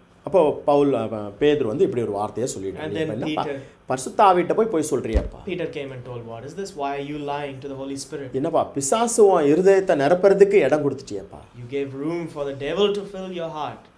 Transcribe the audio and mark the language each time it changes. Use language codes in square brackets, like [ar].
[ta] அப்போ பேதுரு வந்து இப்படி ஒரு வார்த்தையை சொல்லிட்டான். [en] And then Peter, [ta] பரிசுத்தாவிட்ட போய் சொல்றியாப்பா? [en] Peter came and told, what is this? Why are you lying to the Holy Spirit? [ta] என்னப்பா பிசாசு உன் இருதயத்தை நிரப்புறதுக்கு இடம் கொடுத்துட்டியாப்பா? [en] You gave room for the devil to fill your heart.